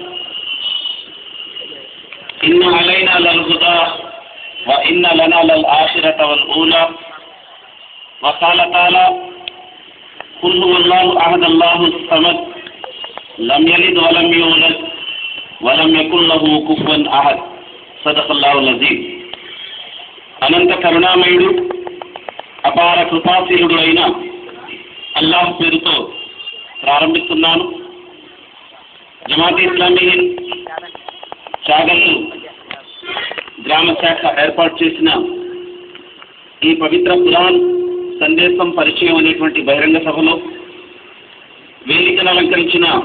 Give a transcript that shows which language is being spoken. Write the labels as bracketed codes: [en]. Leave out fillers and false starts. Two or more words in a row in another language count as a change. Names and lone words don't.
[ar] إن علينا للهدى وإن لنا للآخرة والأولى وقال تعالى قل هو الله أحد الله الصمد لم يلد ولم يولد ولم يكن له كفوا أحد صدق الله العظيم. [te] అనంత కరుణామయుడు అపార కృపాశీలుడు అయిన అల్లాహ్ పేరుతో ప్రారంభిస్తున్నాను. జమాత్ ఇస్లామీ చాగల్లు గ్రామ శాఖ ఏర్పాటు చేసిన ఈ పవిత్ర ఖురాన్ సందేశం పరిచయం అనేటువంటి బహిరంగ సభలో వేదికను అలంకరించిన